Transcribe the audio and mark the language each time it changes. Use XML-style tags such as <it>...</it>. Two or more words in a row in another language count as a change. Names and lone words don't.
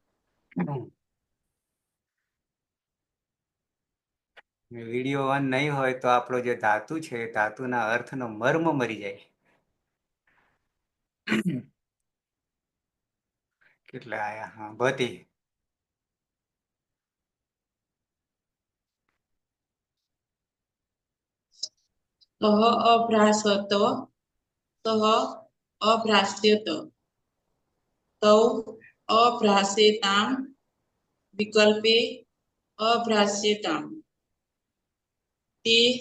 <en>video on</en> <gu>નહીં હોય તો આપણો જે ધાતુ છે ધાતુના અર્થનો મર્મ મરી જાય. કેટલા આયા? હા ભતી.</gu> <sa>सः अभ्रासत सः अभ्रास्यत तौ अभ्रासेताम् विकल्पे अभ्रास्यताम् ते</sa>